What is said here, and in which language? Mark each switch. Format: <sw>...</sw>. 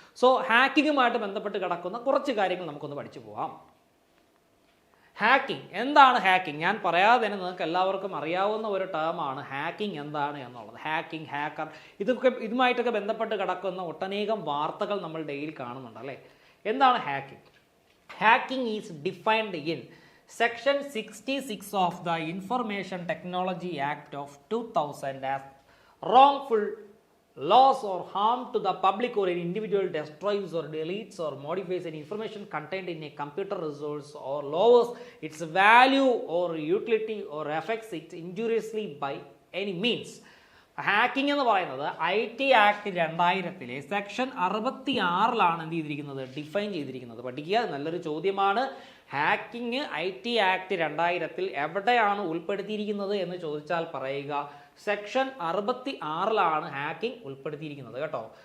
<ml>So ഹാക്കിങ്ങുമായിട്ട് ബന്ധപ്പെട്ട് കിടക്കുന്ന കുറച്ച് കാര്യങ്ങൾ നമുക്കൊന്ന് പഠിച്ചു പോകാം. ഹാക്കിംഗ് എന്താണ്? ഹാക്കിംഗ് ഞാൻ പറയാതെ തന്നെ നിങ്ങൾക്ക് എല്ലാവർക്കും അറിയാവുന്ന ഒരു ടേമാണ് ഹാക്കിംഗ് എന്താണ് എന്നുള്ളത്. ഹാക്കിംഗ്, ഹാക്കർ, ഇതുമായിട്ടൊക്കെ ബന്ധപ്പെട്ട് കിടക്കുന്ന ഒട്ടനേകം വാർത്തകൾ നമ്മൾ ഡെയിലി കാണുന്നുണ്ട് അല്ലേ. എന്താണ് hacking?</ml> <en>Hacking is defined in section 66 of the information technology act of 2000 as wrongful loss or harm to the public or an individual destroys or deletes or modifies any information contained in a computer resource or lowers its value or utility or affects it injuriously by any means.</en> <ml>Hacking എന്ന് പറയുന്നത് IT act 2000 section 66 എന്ത് ചെയ്തിരിക്കുന്നത്, define ചെയ്തിരിക്കുന്നത്. പഠിക്കുക, നല്ലൊരു ചോദ്യമാണ്. Hacking IT act 2000 എവിടെയാണ് ഉൾപ്പെടുത്തിയിരിക്കുന്നത് എന്ന് ചോദിച്ചാൽ പറയുക, സെക്ഷൻ 66 ഹാക്കിംഗ് ഉൾപ്പെടുത്തിയിരിക്കുന്നത് കേട്ടോ.</ml>